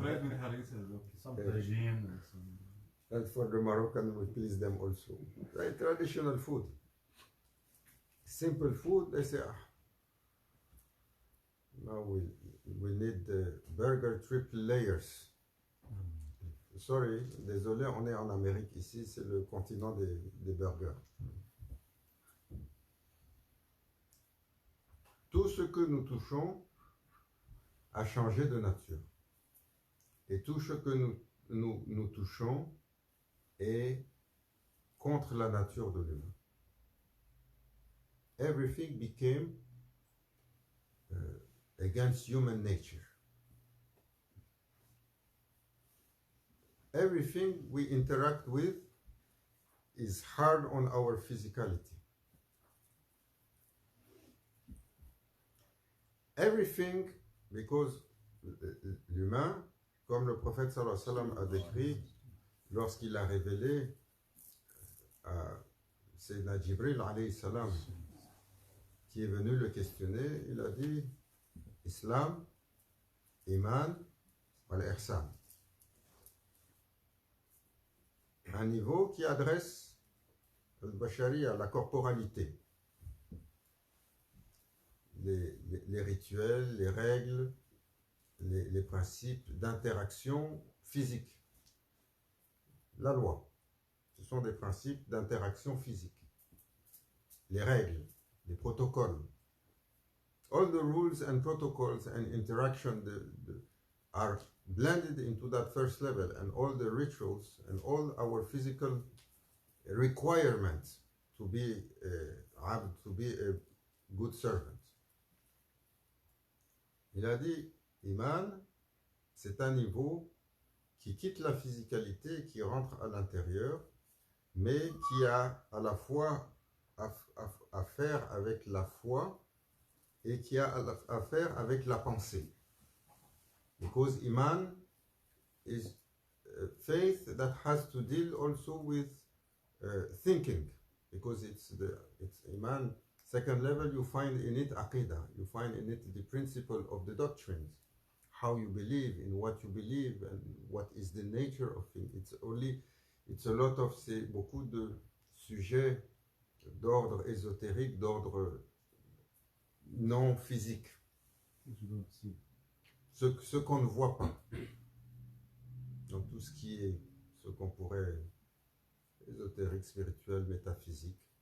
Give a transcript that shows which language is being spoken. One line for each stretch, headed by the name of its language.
English: Bread with harissa is okay. Some tagine and some... And for the Moroccan, we please them also. Like traditional food. Simple food, they say, now we need the burger triple layers.
French: Sorry, désolé, on est en Amérique ici, c'est le continent des burgers. Tout ce que nous touchons a changé de nature. Et tout ce que nous touchons est contre la nature de l'humain.
English: Everything became against human nature. Everything we interact with is hard on our physicality. Everything, because
French: l'humain, comme le prophète sallallahu alayhi wa sallam a décrit lorsqu'il a révélé à Sayyidina Jibril alayhi salam, qui est venu le questionner, il a dit Islam, Iman, wal-Ihsan. Un niveau qui adresse al-Bashariya, la corporalité, les rituels, les règles, les principes d'interaction physique. La loi, ce sont des principes d'interaction physique. Les règles, les protocoles.
English: All the rules and protocols and interaction are blended into that first level, and all the rituals and all our physical requirements to be a good servant.
French: Il a dit, Iman, c'est un niveau qui quitte la physicalité, qui rentre à l'intérieur, mais qui a à la fois à faire avec la foi et qui a à faire avec la pensée.
English: Because Iman is faith that has to deal also with thinking, because it's Iman. Second level, you find in it Aqidah, you find in it the principle of the doctrines, how you believe, in what you believe, and what is the nature of it. It's a lot of,
French: c'est beaucoup de sujets d'ordre ésotérique, d'ordre non physique. Ce qu'on ne voit pas. Donc tout ce qui est, ce qu'on pourrait, ésotérique, spirituel, métaphysique.